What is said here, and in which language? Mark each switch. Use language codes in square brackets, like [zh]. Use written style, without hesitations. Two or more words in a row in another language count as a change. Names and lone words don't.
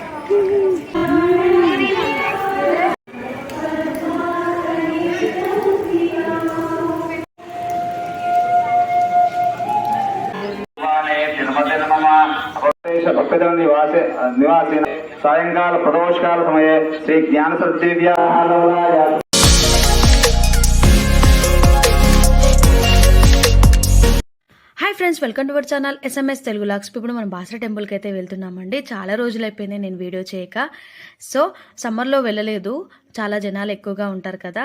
[sa] भक्तजन निवासी सायंकाल प्रदोषकाल समये श्री ज्ञान सद्दिव्या। [en] Hi friends, welcome to our channel SMS Telugu Vlogs. [te] ఇప్పుడు మనం బాసర టెంపుల్కి అయితే వెళ్తున్నామండి. చాలా రోజులు అయిపోయింది నేను వీడియో చేయక. సో సమ్మర్లో వెళ్ళలేదు, చాలా జనాలు ఎక్కువగా ఉంటారు కదా.